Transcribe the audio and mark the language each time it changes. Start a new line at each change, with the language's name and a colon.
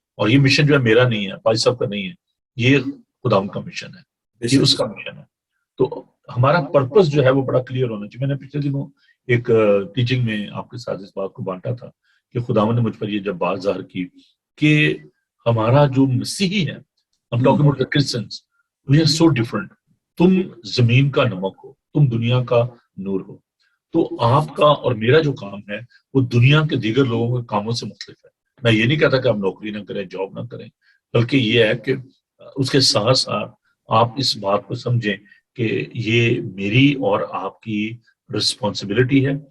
Urdu: اور یہ مشن جو ہے میرا نہیں ہے, بھائی صاحب کا نہیں ہے, یہ خدا کا مشن ہے, یہ اس کا مشن ہے. تو ہمارا پرپس جو ہے وہ بڑا کلیئر ہونا چاہیے. میں نے پچھلے دنوں ایک ٹیچنگ میں آپ کے ساتھ اس بات کو بانٹا تھا کہ خداوند نے مجھ پر یہ جب بات ظاہر کی کہ ہمارا جو مسیحی ہے,
English: I'm talking about the Christians, we are so different.
Urdu: تم زمین کا نمک ہو, تم دنیا کا نور ہو. تو آپ کا اور میرا جو کام ہے وہ دنیا کے دیگر لوگوں کے کاموں سے مختلف ہے. میں یہ نہیں کہتا کہ آپ نوکری نہ کریں, جاب نہ کریں, بلکہ یہ ہے کہ اس کے ساتھ ساتھ آپ اس بات کو سمجھیں کہ یہ میری اور آپ کی رسپانسبلٹی ہے.